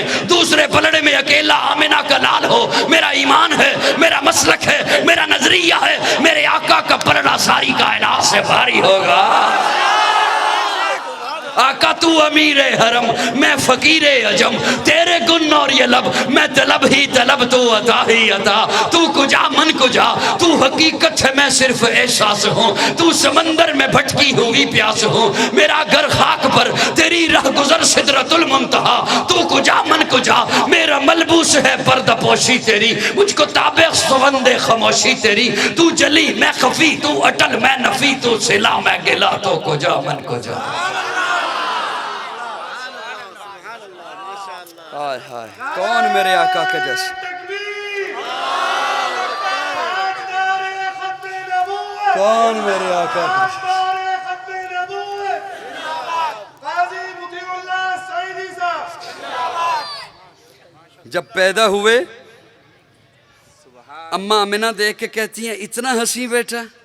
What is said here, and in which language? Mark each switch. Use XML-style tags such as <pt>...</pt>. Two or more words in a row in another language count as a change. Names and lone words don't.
<ur>دوسرے پلڑے میں اکیلا آمنہ کا لال ہو، میرا ایمان ہے، میرا مسلک ہے، میرا نظریہ ہے، میرے آقا کا پلڑا ساری کائنات سے بھاری ہوگا۔ آقا تو امیر حرم، میں فقیر عجم، تیرے گن اور یہ لب، میں طلب ہی طلب، تو عطا ہی</ur> <fa>عطا، تو کجا من کجا،</fa> <ur>تو حقیقت ہے میں صرف احساس ہوں، تو سمندر میں بھٹکی ہوئی پیاس ہوں، میرا گھر خاک پر تیری رہ گزر سدرۃ المنتہا،</ur> <fa>تو کجا من کجا،</fa> <ur>میرا ملبوس ہے پردہ پوشی تیری، مجھ کو تابع سوند خاموشی تیری، تو جلی میں خفی، تو اٹل میں نفی، تو صلہ میں گلا،</ur> <fa>تو کجا من کجا۔</fa> <ur>ہائے ہائے، کون میرے آقا کے جیسے؟ کون میرے آقا کے جیسے؟ جب پیدا ہوئے اماں آمنہ دیکھ کے کہتی ہیں اتنا ہنسی بیٹا،</ur>